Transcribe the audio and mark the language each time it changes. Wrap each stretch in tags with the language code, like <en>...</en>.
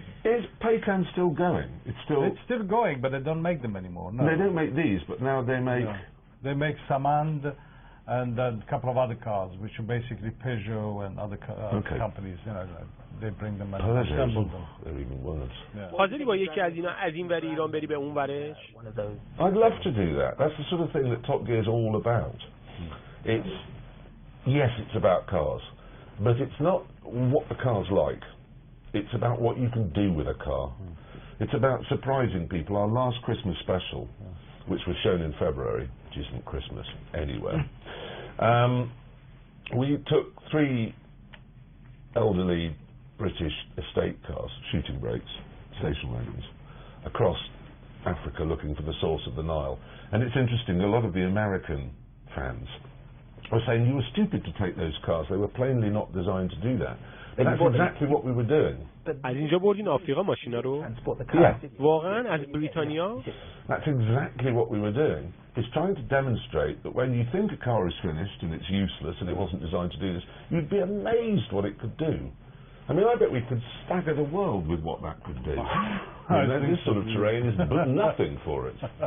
<en>Is Paycan still going? It's still going, but they don't make them anymore. No. They don't make these, but now they make. No. They make Samand and a couple of other cars, which are basically Peugeot and other companies. You know, they bring them and assemble them. They're even worse.</en> <fa>حاضری با یکی از اینا از این ور ایران بری به اون ورش؟</fa> <en>I'd love to do that. That's the sort of thing that Top Gear is all about. It's it's about cars, but it's not what the car's like. It's about what you can do with a car. It's about surprising people. Our last Christmas special, which was shown in February, which isn't Christmas anywhere, we took 3 elderly British estate cars, shooting brakes, station wagons, across Africa looking for the source of the Nile. And it's interesting, a lot of the American fans were saying you were stupid to take those cars. They were plainly not designed to do that. And that's exactly what we were doing.</en> <fa>از اینجا بردین آفریقا ماشینا رو؟ واقعا از بریتانیا؟</fa> <en>That's exactly what we were doing. It's trying to demonstrate that when you think a car is finished and it's useless and it wasn't designed to do this, you'd be amazed what it could do. I mean, I bet we could stagger the world with what that could do. This sort of terrain is but nothing for it.</en>